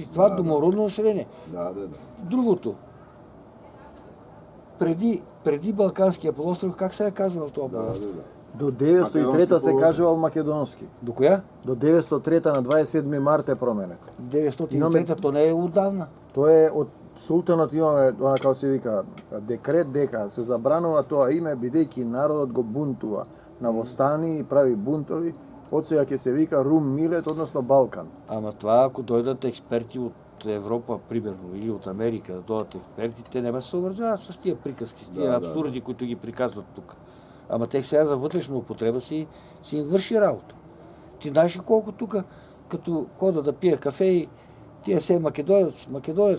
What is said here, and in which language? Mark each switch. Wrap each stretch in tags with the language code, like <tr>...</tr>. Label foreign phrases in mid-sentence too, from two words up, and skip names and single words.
<bg>Това домородно население. Да. Другото. Преди Балканския полуостров, как се е казвал това полуостров?</bg> <mk>До 903 се кажувал македонски. До коя? До 903 на 27 март е променет.</mk> <bg>903, то не е отдавна.</bg> <mk>Тоа е од султанот имаме, она како се вика, декрет дека се забранува тоа име бидејќи народот го бунтува на востани и прави бунтови. Од сега ќе се вика Рум Милет, односно Балкан.</mk> <bg>Ама това, ако дойдат експерти от Европа, примерно, или от Америка, да дойдат експерти, те не се съобразяват с тия приказки, с тия абсурди, които ги приказват тук. Ама те сега за вътрешна употреба си им върши работа. Ти знаеш ли колко тук, като хода да пия кафе и тия се македонец,</bg>